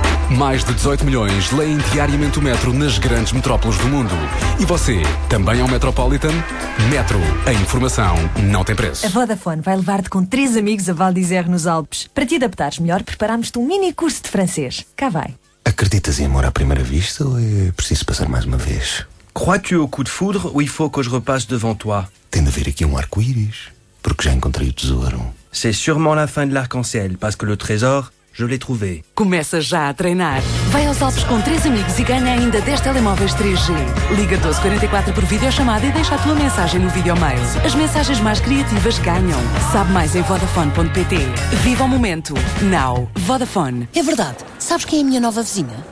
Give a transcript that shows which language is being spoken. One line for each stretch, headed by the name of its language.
Portuguese: Mais de 18 milhões leem diariamente o Metro nas grandes metrópoles do mundo. E você, também é um Metropolitan? Metro. A informação não tem preço. A Vodafone vai levar-te com 3 amigos a Val d'Isère nos Alpes. Para te adaptares melhor, preparámos-te um mini curso de francês. Cá vai. Acreditas em amor à primeira vista ou é preciso passar mais uma vez?
French: Crois-tu au coup de foudre ou il faut que je repasse devant toi?
Portuguese: Tem de haver aqui um arco-íris, porque já encontrei o tesouro.
French: C'est sûrement la fin de l'arc-en-ciel, parce que le trésor, je l'ai trouvé.
Portuguese: Começa já a treinar. Vai aos Alpes com 3 amigos e ganha ainda 10 telemóveis 3G. Liga 1244 por videochamada e deixa a tua mensagem no videomail. As mensagens mais criativas ganham. Sabe mais em vodafone.pt. Viva o momento. Now. Vodafone. É verdade. Sabes quem é a minha nova vizinha?